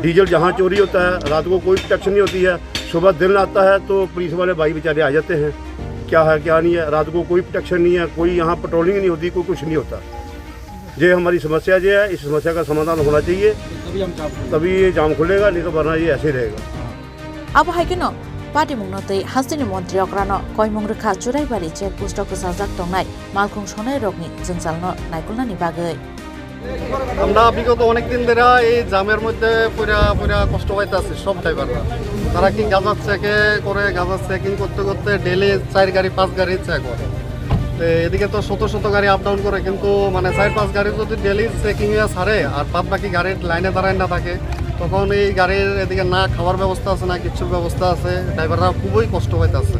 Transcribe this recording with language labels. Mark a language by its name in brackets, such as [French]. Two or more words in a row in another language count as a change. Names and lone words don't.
[Hindi] डीजल जहाँ चोरी होता है, रात को कोई प्रोटेक्शन नहीं होती है, सुबह दिन आता है तो पुलिस वाले भाई बेचारे आ जाते हैं, क्या है क्या नहीं है, रात को कोई प्रोटेक्शन नहीं है, कोई यहाँ पेट्रोलिंग नहीं होती, कोई कुछ नहीं होता। ये हमारी समस्या जो है, इस समस्या का समाधान होना चाहिए, तभी ये जाम खुलेगा, नहीं तो वरना ये ऐसे रहेगा। [Kok Borok] अब हाइकेनो पार्टी मुंगनोतै हास्तिनि मन्त्री अक्रानो कयमुं रेखा चुराइबारि चेकपोस्टआव गोसारजाक दंनाय मालखुं सनाय रगनि जोंसालनो नायकुलनानि बागै [Bangla] আমরা বিগত অনেকদিন ধরে এই জামের মধ্যে পুরা পুরা কষ্ট পাইতেছি সব ড্রাইভাররা। তারা কি গাঁজা চেকে করে, গাঁজা চেকিং করতে করতে ডেলি 4 গাড়ি 5 গাড়ি চেক করে। এদিকে তো শত শত গাড়ি [English] up down [Bangla] করে, কিন্তু মানে 4-5 গাড়ি যদি ডেলি চেকিং এ ছাড়ে আর বাদ বাকি গাড়ির লাইনে দাঁড়ায় না থাকে, তখন এই গাড়ির এদিকে না খাওয়ার ব্যবস্থা আছে না কিছুর ব্যবস্থা আছে, ড্রাইভাররা খুবই কষ্ট পাইতেছে।